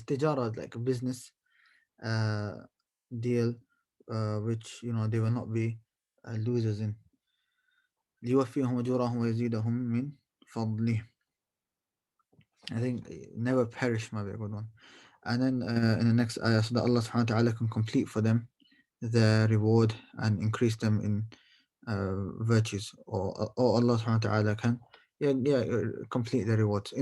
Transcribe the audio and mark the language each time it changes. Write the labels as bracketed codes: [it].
[en] Istijara, like a business deal, which they will not be losers in. [ar] ليوفيهم أجورهم ويزيدهم من فضله. [en] I think never perish might be a good one. And then in the next ayah, so that Allah subhanahu wa ta'ala can complete for them their reward and increase them in virtues, or Allah subhanahu wa ta'ala can complete their rewards.